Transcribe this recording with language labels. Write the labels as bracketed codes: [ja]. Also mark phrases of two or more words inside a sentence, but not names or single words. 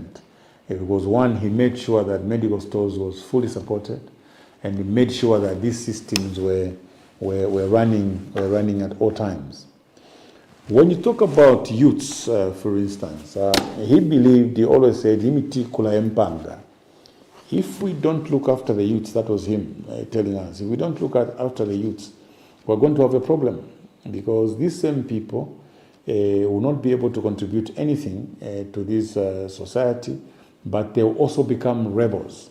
[en] Because one, he made sure that medical stores was fully supported, and he made sure that these systems were running at all times. When you talk about youths, for instance, he always said, [bem] "Imiti kula empanga." [en] If we don't look after the youths, that was him telling us, if we don't look after the youths, we're going to have a problem, because these same people will not be able to contribute anything to this society, but they'll also become rebels.